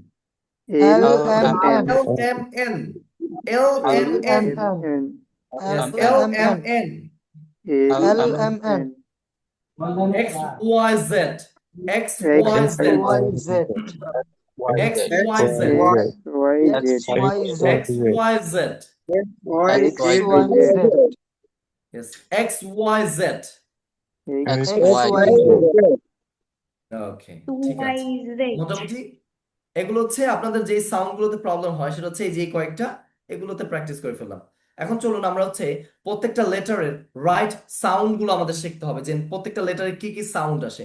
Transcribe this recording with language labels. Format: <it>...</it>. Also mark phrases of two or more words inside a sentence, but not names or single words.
<en>LMN, LMN, yes, LMN, XYZ, XYZ, XYZ, XYZ, yes, XYZ,</en> <bn>ওকে ঠিক আছে মোটামুটি এগুলো হচ্ছে আপনাদের যে সাউন্ড গুলোতে প্রবলেম হয় সেটা হচ্ছে এই যে কয়েকটা এগুলোতে প্র্যাকটিস করে ফেললাম। এখন চলুন আমরা হচ্ছে প্রত্যেকটা লেটারের</bn> <en>right sound</en> <bn>গুলো আমাদের শিখতে হবে যে প্রত্যেকটা লেটারে কি কি সাউন্ড আসে।</bn>